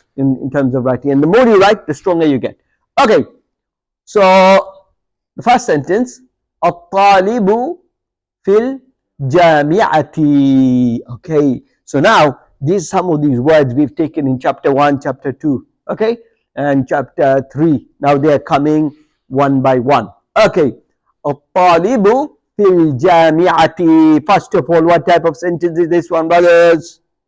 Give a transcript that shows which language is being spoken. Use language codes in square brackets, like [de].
[en] In terms of writing, and the more you write, the stronger you get. Okay, so the first sentence, [ar] الطالب في الجامعة. [en] Okay, so now these some of these words we've taken in chapter 1, chapter 2, okay, and chapter 3. Now they are coming one by one. [ar] Okay, الطالب في الجامعة. [en] First of all, what type of sentence is this one, brothers?